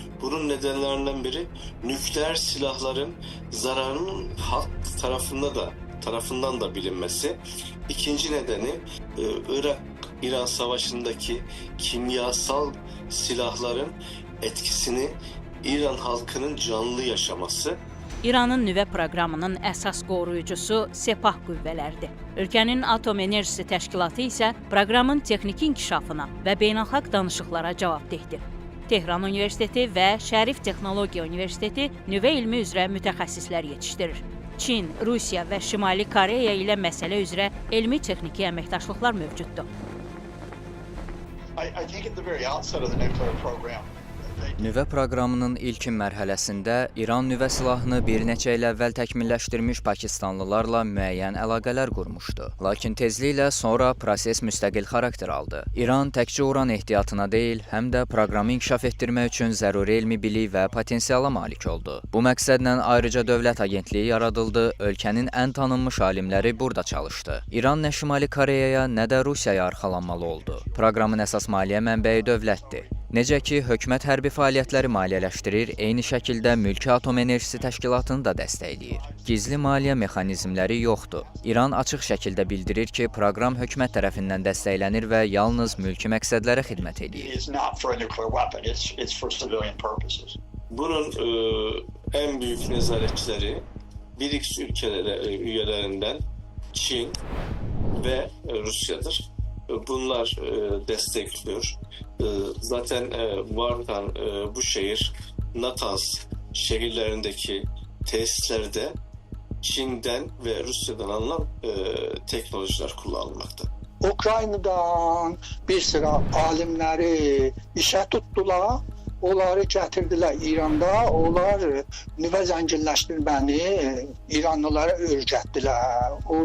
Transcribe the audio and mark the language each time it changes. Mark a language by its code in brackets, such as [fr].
[tr] Bunun nedenlerinden biri nükleer silahların zararının halk tarafından da bilinmesi. İkinci nedeni Irak-İran savaşındaki kimyasal silahların etkisini İran halkının canlı yaşaması. [az] İranın nüvə proqramının əsas qoruyucusu Sepah qüvvələridir. Ölkənin Atom Enerjisi Təşkilatı isə proqramın texniki inkişafına və beynəlxalq danışıqlara cavabdehdir. Tehran Universiteti və Şərif Texnologiya Universiteti nüvə elmi üzrə mütəxəssislər yetişdirir. Çin, Rusiya və Şimali Koreya ilə məsələ üzrə elmi-texniki əməkdaşlıqlar mövcuddur. [en] I think at the very outset of the nuclear program, [az] Nüvə proqramının ilkin mərhələsində İran nüvə silahını bir neçə il əvvəl təkmilləşdirmiş pakistanlılarla müəyyən əlaqələr qurmuşdu. Lakin tezliklə sonra proses müstəqil xarakter aldı. İran təkcə uran ehtiyatına deyil, həm də proqramı inkişaf etdirmək üçün zəruri elmi bilik və potensiala malik oldu. Bu məqsədlə ayrıca dövlət agentliyi yaradıldı, ölkənin ən tanınmış alimləri burada çalışdı. İran nə Şimali Koreyaya, nə də Rusiyaya arxalanmalı oldu. Proqramın əsas maliyyə mənbəyi dövlətdir. Necə ki, hökumət hərbi fəaliyyətləri maliyyələşdirir, eyni şəkildə Mülki Atom Enerjisi Təşkilatını da dəstəkləyir. Gizli maliyyə mexanizmləri yoxdur. İran açıq şəkildə bildirir ki, proqram hökumət tərəfindən dəstəklənir və yalnız mülki məqsədlərə xidmət edir. [en] it's not for a nuclear weapon, it's for civilian purposes. [tr] Bunun en büyük nezaretçileri BRICS üyelerinden Çin ve Rusya'dır. Bunlar destekliyor. Zaten Wuhan bu şehir Natanz şehirlerindeki tesislerde Çin'den ve Rusya'dan alınan teknolojiler kullanılmakta. [az] Ukraynadan bir sıra alimləri işə tutdular. Onları gətirdilər İranda. Onlar nüvə zənginləşdirməni İranlılara öyrətdilər.